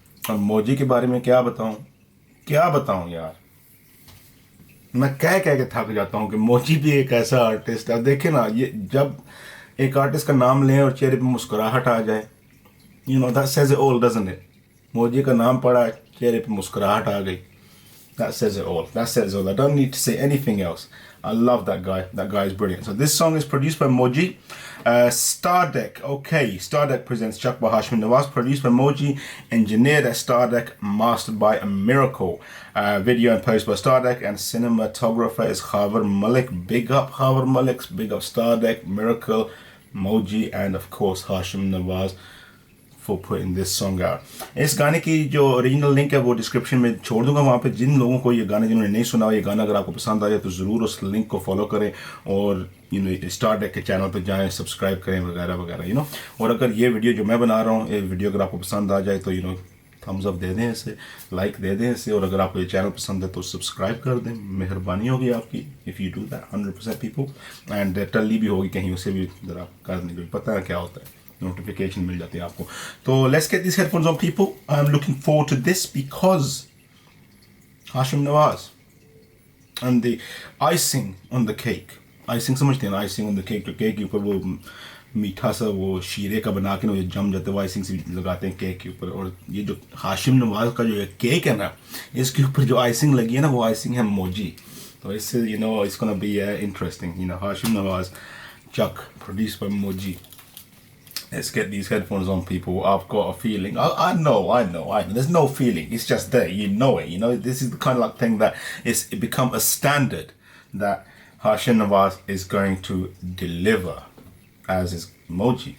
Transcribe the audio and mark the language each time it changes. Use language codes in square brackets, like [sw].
[hi] और मोजी के बारे में क्या बताऊँ यार, मैं कह के थक जाता हूँ कि मोजी भी एक ऐसा आर्टिस्ट है। देखे ना, ये जब एक आर्टिस्ट का नाम लें और चेहरे पे मुस्कुराहट आ जाए, [en] You know that says it all, doesn't it? [hi] मोजी का नाम पड़ा, चेहरे पे मुस्कुराहट आ गई, [en] that says it all. That says it all. I don't need to say anything else. I love that guy. That guy is brilliant. So this song is produced by Moji. Stardeck. Okay. Stardeck presents Chuck by Haashim Nawaz. Produced by Moji. Engineered at Stardeck. Mastered by A Miracle. Video and post by Stardeck. And cinematographer is Khabar Malik. Big up Khabar Malik. Big up Stardeck, Miracle, Moji, and of course Haashim Nawaz for putting this song out. [hi] इस गाने की जो original link है वो description में छोड़ दूंगा, वहाँ पे जिन लोगों को ये गाना, जिन्होंने नहीं सुना हो ये गाना, अगर आपको पसंद आ जाए तो ज़रूर उस लिंक को फॉलो करें और स्टारडेक के चैनल पे जाएं, सब्सक्राइब करें वगैरह वगैरह और अगर ये वीडियो जो मैं बना रहा हूँ, ये वीडियो अगर आपको पसंद आ जाए तो थम्स अप दे दें इसे, लाइक दे दें इसे, और अगर आपको ये चैनल पसंद है तो सब्सक्राइब कर दें, मेहरबानी होगी आपकी [en] If you do that 100% people. [hi] And टल्ली भी होगी कहीं, उसे भी ज़रा कर दें, पता है क्या होता है, notification मिल जाती है आपको। तो [en] let's get these headphones on people. I'm looking forward to this because Haashim Nawaz and the icing on the cake. [hi] Icing समझते हैं ना, [en] icing on the cake, [hi] तो केक के ऊपर वो मीठा सा वो शीरे का बना के ना, ये जम जाते हैं, वो आइसिंग से लगाते हैं केक के ऊपर। और ये जो हाशिम नवाज का जो केक है ना, इसके ऊपर जो आइसिंग लगी है ना, वो आइसिंग है मोजी। तो इससे [en] it's gonna be interesting. Haashim Nawaz, Chuck, produced by Moji. Let's get these headphones on, people. I've got a feeling. I know. There's no feeling. It's just there. You know it. This is the kind of thing that it become a standard that Haashim Nawaz is going to deliver, as is Moji.